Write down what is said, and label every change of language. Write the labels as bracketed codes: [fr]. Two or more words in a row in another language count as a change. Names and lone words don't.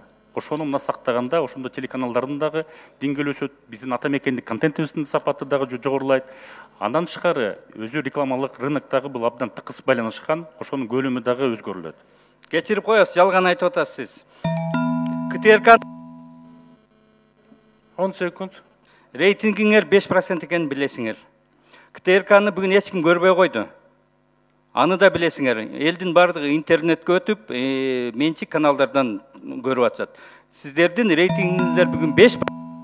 [ky] Ошону мына сактаганда, ошондо телеканалдардын дагы деңгээли өсөт, биздин ата мекендик контентибиздин сапаты дагы жогорулайт. Андан тышкары өзү рекламалык рыноктогу бул абдан тыкыз байланышкан, ошонун көлөмү дагы өзгөрүлөт. Кечирип коесуз, жалган айтып атасыз сиз. КТРК 10 секунд. [kk] рейтингиңер 5% екенін білесіңер. КТРК-ны бүгін ешкім көрбей қойды. Аны да білесіңер. Елдің бардығы интернетке өтіп, меншік каналдардан көріп атсат. Сіздердің рейтингіңіздер бүгін 5%.